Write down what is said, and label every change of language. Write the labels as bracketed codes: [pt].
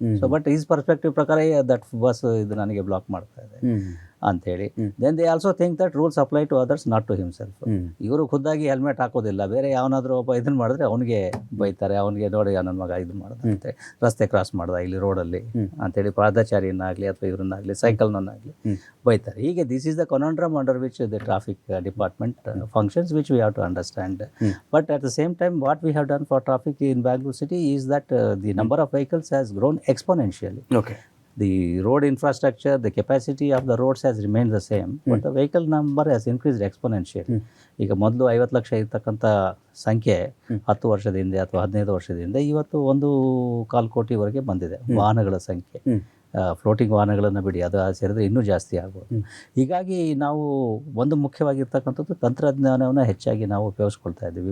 [kn] So but is perspective ಪ್ರಕಾರ that bus ಇದು ನನಗೆ ಬ್ಲಾಕ್ ಮಾಡ್ತಾ ಇದೆ ಅಂಥೇಳಿ. [en] Then they also think that rules apply to others, not to himself. [kn] ಇವರು ಖುದ್ದಾಗಿ ಹೆಲ್ಮೆಟ್ ಹಾಕೋದಿಲ್ಲ, ಬೇರೆ ಯಾವನಾದರೂ ಒಬ್ಬ ಇದನ್ನು ಮಾಡಿದ್ರೆ ಅವನಿಗೆ ಬೈತಾರೆ. ಅವನಿಗೆ ನೋಡಿ ನನ್ನ ಮಗ ಇದನ್ನು ಮಾಡ್ದಂತೆ, ರಸ್ತೆ ಕ್ರಾಸ್ ಮಾಡ್ದ ಇಲ್ಲಿ ರೋಡಲ್ಲಿ ಅಂತೇಳಿ ಪಾದಚಾರಿಯನ್ನಾಗಲಿ ಅಥವಾ ಇವರನ್ನಾಗಲಿ ಸೈಕಲ್ನನ್ನಾಗಲಿ ಬೈತಾರೆ. [en] ಹೀಗೆ this is the conundrum under which the traffic department functions, which we have to understand. But at the same time, what we have done for traffic in Bangalore city is that the number of vehicles has grown exponentially. Okay. The road infrastructure, the capacity of the roads has remained the same, but the vehicle number has increased exponentially. [kn] ಈಗ ಮೊದಲು 50 ಲಕ್ಷ ಇರ್ತಕ್ಕಂಥ ಸಂಖ್ಯೆ 10 ವರ್ಷದ ಹಿಂದೆ ಅಥವಾ 15 ವರ್ಷದ ಹಿಂದೆ ಇವತ್ತು 1.25 ಕೋಟಿವರೆಗೆ ಬಂದಿದೆ ವಾಹನಗಳ ಸಂಖ್ಯೆ. ಫ್ಲೋಟಿಂಗ್ ವಾಹನಗಳನ್ನು ಬಿಡಿ, ಅದು ಸೇರಿದ್ರೆ ಇನ್ನೂ ಜಾಸ್ತಿ ಆಗ್ಬೋದು. ಹೀಗಾಗಿ ನಾವು ಒಂದು ಮುಖ್ಯವಾಗಿರ್ತಕ್ಕಂಥದ್ದು ತಂತ್ರಜ್ಞಾನವನ್ನು ಹೆಚ್ಚಾಗಿ ನಾವು ಉಪಯೋಗಿಸ್ಕೊಳ್ತಾ ಇದ್ದೀವಿ.